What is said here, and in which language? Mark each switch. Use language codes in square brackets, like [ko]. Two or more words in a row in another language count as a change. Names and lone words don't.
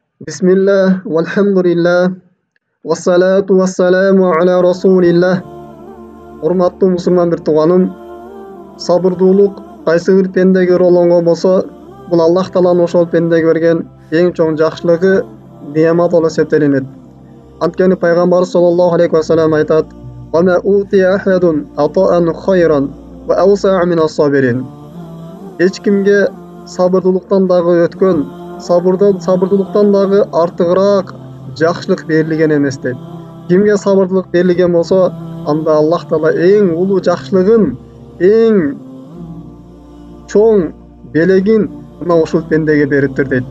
[ar] بسم الله والحمد لله والصلاة والسلام على رسول الله. [ky] Урматтуу мусулман бир тууганым, сабырдуулук кайсы бир пендеге ролонгон болсо, бул Аллах Тааланын ошол пендеге берген эң чоң жакшылыгы, неамат болуп эсептелинет. Анткени пайгамбар [ar] صلى الله عليه وسلم [ky] айтат: [ar] "وما أوتي أحد عطاء خيرا وأوسع من الصابرين." [ky] Эч кимге сабырдуулуктан дагы өткөн, сабырдуулуктан дагы артыгыраак жакшылык берилген эмес дейт. Кимге сабырдуулук берилген болсо, анда Аллах Таала эң улуу жакшылыгын, эң чоң белегин мына ушул пендеге бериптир дейт.